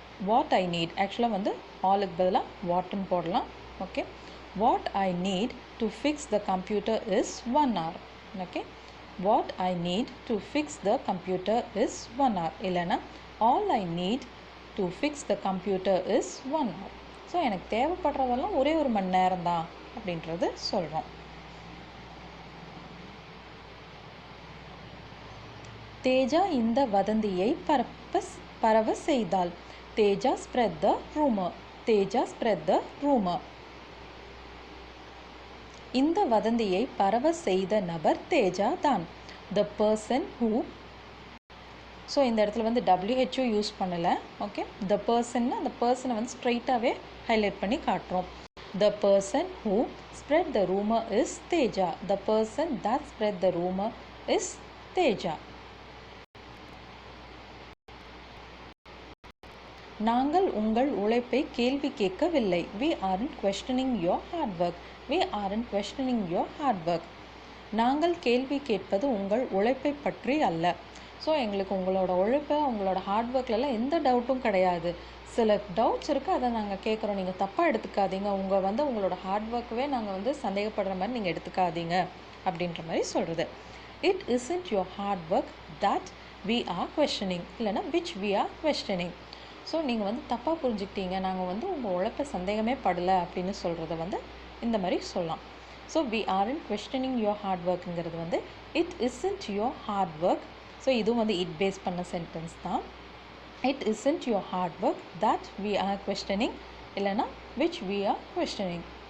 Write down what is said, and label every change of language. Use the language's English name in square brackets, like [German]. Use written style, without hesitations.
[English] what I need [Tamil] ஆக்சுவலாக வந்து ஆலுக்கு பதிலாக வாட்டுன்னு போடலாம். [English] Okay, what I need to fix the computer is 1 hour. Okay, what I need to fix the computer is 1 hour. இல்லைன்னா all I need to fix the computer is 1 hour. [Tamil] So எனக்கு தேவைப்படுறதெல்லாம் ஒரே ஒரு மணி நேரம் தான் அப்படின்றது சொல்கிறோம். தேஜா இந்த வதந்தியை பரவ செய்தால். [English] Teja spread the rumor. Teja spread the rumor. [Tamil] இந்த வதந்தியை பரவ செய்த நபர் தேஜா தான். [English] the person who, [Tamil] ஸோ இந்த இடத்துல வந்து WHO யூஸ் பண்ணலை. ஓகே, த பர்சன்னா அந்த பர்சனை வந்து ஸ்ட்ரைட்டாகவே ஹைலைட் பண்ணி காட்டுறோம். [English] The person who spread the rumour is Teja. The person that spread the rumour is Teja. [Tamil] நாங்கள் உங்கள் உழைப்பை கேள்வி கேட்கவில்லை. [English] We aren't questioning your hard work. We aren't questioning your hard work. [Tamil] நாங்கள் கேள்வி கேட்பது உங்கள் உழைப்பை பற்றி அல்ல. ஸோ எங்களுக்கு உங்களோட உழைப்பை, உங்களோட ஹார்ட் ஒர்க்லலாம் எந்த டவுட்டும் கிடையாது. சில டவுட்ஸ் இருக்குது, அதை நாங்கள் கேட்குறோம். நீங்கள் தப்பாக எடுத்துக்காதீங்க. உங்களோட ஹார்ட் ஒர்க்கவே நாங்கள் வந்து சந்தேகப்படுற மாதிரி நீங்கள் எடுத்துக்காதீங்க அப்படின்ற மாதிரி சொல்கிறது. [English] It isn't your hard work that we are questioning, இல்லைனா which we are questioning. [Tamil] So நீங்கள் வந்து தப்பாக புரிஞ்சுக்கிட்டீங்க, நாங்கள் வந்து உங்கள் உழைப்பை சந்தேகமே படலை அப்படின்னு சொல்கிறத வந்து இந்த மாதிரி சொல்லலாம். [English] So we aren't questioning your hard workங்கிறது வந்து it isn't your hard work. [Tamil] So இதுவும் வந்து இட் பேஸ் பண்ண சென்டென்ஸ் தான். [English] It isn't your hard work that we are questioning, இல்லைனா which we are questioning.